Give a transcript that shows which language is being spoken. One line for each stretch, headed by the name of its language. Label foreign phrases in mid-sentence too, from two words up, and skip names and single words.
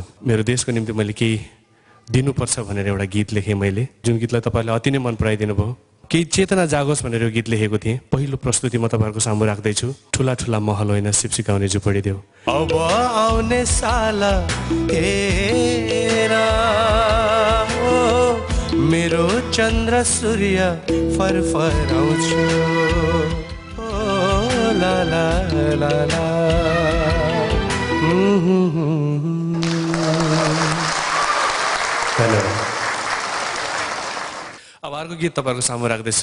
Nepali: मेरो देशको निम्ति मैले केही दिनुपर्छ भनेर एउटा गीत लेखेँ मैले, जुन गीतलाई तपाईँले अति नै मन पराइदिनु भयो। केही चेतना जागोस् भनेर यो गीत लेखेको थिएँ। पहिलो प्रस्तुति म तपाईँहरूको सामु राख्दैछु। ठुला ठुला महल होइन सिप सिकाउने झुपडी देऊ। अब आउने साल हेरा मेरो चन्द्र सूर्य फरफराउँछु ला ला ला ला। अब अर्को गीत तपाईँहरूको सामु राख्दैछु।